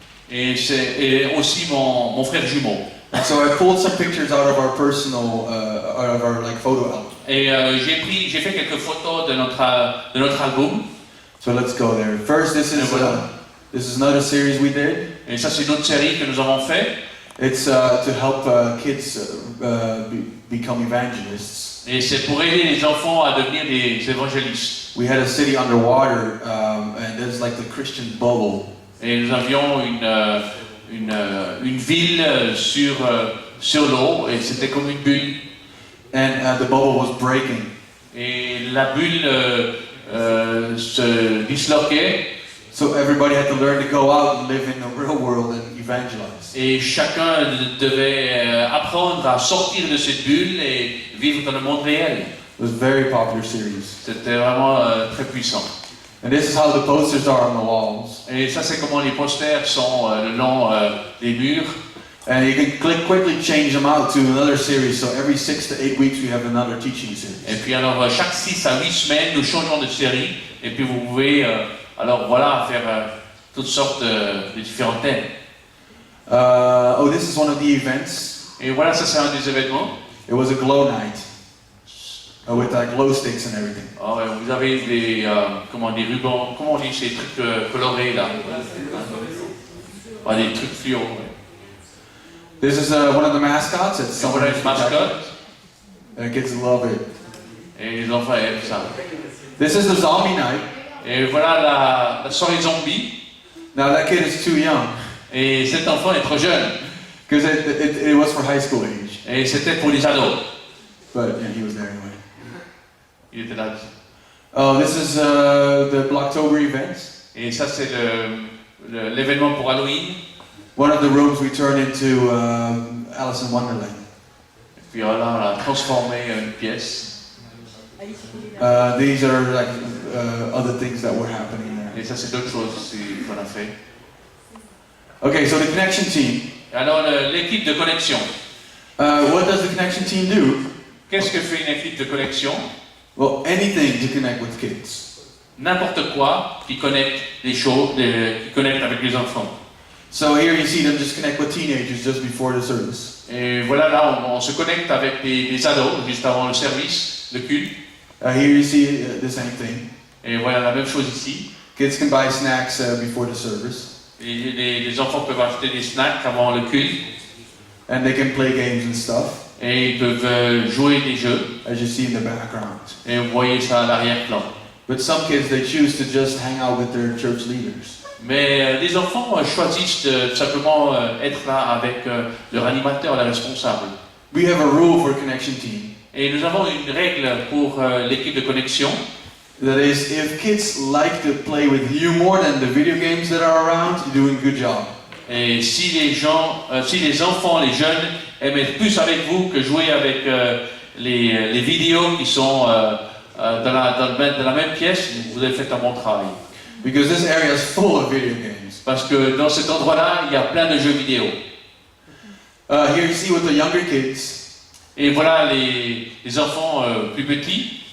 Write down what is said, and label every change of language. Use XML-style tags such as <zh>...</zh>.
<fr>Et c'est aussi mon frère jumeau.</fr> <en>And so I pulled some pictures out of our personal, out of our photo album.</en> <fr>Et j'ai fait quelques photos de notre album.</fr> <en>So let's go there. First, this is another series we did.</en> <fr>Et ça, c'est une autre série que nous avons fait.</fr> <en>It's to help kids become evangelists.</en> <fr>Et c'est pour aider les enfants à devenir des évangélistes.</fr> <en>We had a city underwater, and there's like the Christian bubble.</en> <fr>Et nous avions une ville sur l'eau, et c'était comme une bulle.</fr> <en>And the bubble was breaking.</en> <fr>Et la bulle se disloquait.</fr> <en>So everybody had to learn to go out and live in the real world and evangelize.</en> <fr>Et chacun devait apprendre à sortir de cette bulle et vivre dans le monde réel.</fr> <en>It was a very popular series.</en> <fr>C'était vraiment très puissant.</fr> <en>And this is how the posters are on the walls.</en> <fr>Et ça, c'est comment les posters sont le long des murs.</fr> <en>And you can quickly change them out to another series. So every 6 to 8 weeks we have another teaching series.</en> <fr>Et puis alors, chaque 6 à 8 semaines, nous changeons de série. Et puis vous pouvez, alors voilà, faire toutes sortes de différents thèmes.</fr> <en>This is one of the events.</en> <fr>Et voilà, ça c'est un des événements.</fr> <en>It was a glow night. With glow sticks and everything.</en> <fr>Oh, vous avez des rubans, comment on dit ces trucs colorés là? Des trucs fluo.</fr> <en>This is one of the mascots. It's</en> <fr>Voilà une mascotte.</fr> <en>And kids love it.</en> <fr>Et les enfants aiment ça.</fr> <en>This is the zombie night.</en> <fr>Et voilà la soirée zombie.</fr> <en>Now that kid is too young.</en> <fr>Et cet enfant est trop jeune.</fr> <en>Because it was for high school age.</en> <fr>Et c'était pour les ados.</fr> <en>But yeah, he was there anyway.</en> <fr>Il était là.</fr> <en>This is the Blocktober events.</en> <fr>Et ça c'est l'événement pour Halloween.</fr> <en>One of the rooms we turned into Alice in Wonderland.</en> <fr>Et puis voilà, on a transformé une pièce.</fr> <en>These are like other things that were happening there.</en> <fr>Et ça c'est d'autres choses aussi qu'on a fait.</fr> <en>Okay, so the connection team.</en> <fr>Alors l'équipe de connexion.</fr> <en>What does the connection team do?</en> <fr>Qu'est-ce que fait une équipe de connexion?</fr> <en>Well, anything to connect with kids.</en> <fr>N'importe quoi qui connecte des choses, qui connecte avec les enfants.</fr> <en>So here you see them just connect with teenagers just before the service.</en> <fr>Et voilà, là on se connecte avec des ados juste avant le service, le culte.</fr> <en>Here you see the same thing.</en> <fr>Et voilà la même chose ici.</fr> <en>Kids can buy snacks before the service.</en> <fr>Et les enfants peuvent acheter des snacks avant le culte.</fr> <en>And they can play games and stuff,</en> <fr>et ils peuvent jouer des jeux.</fr> <en>as you see in the background.</en> <fr>Et vous voyez ça à l'arrière-plan.</fr> <en>But some kids, they choose to just hang out with their church leaders.</en> <fr>Mais les enfants choisissent de simplement être là avec leur animateur, le responsable.</fr> <en>We have a rule for Connection Team.</en> <fr>Et nous avons une règle pour l'équipe de connexion.</fr> <en>That is, if kids like to play with you more than the video games that are around, you're doing a good job.</en> <fr>Et si les enfants, les jeunes aiment être plus avec vous que jouer avec les vidéos qui sont dans la même pièce, vous avez fait un bon travail.</fr> <en>Because this area is full of video games.</en> <fr>Parce que dans cet endroit-là, il y a plein de jeux vidéo.</fr> <en>Here you see with the younger kids,</en> <fr>Et voilà les enfants plus petits.</fr>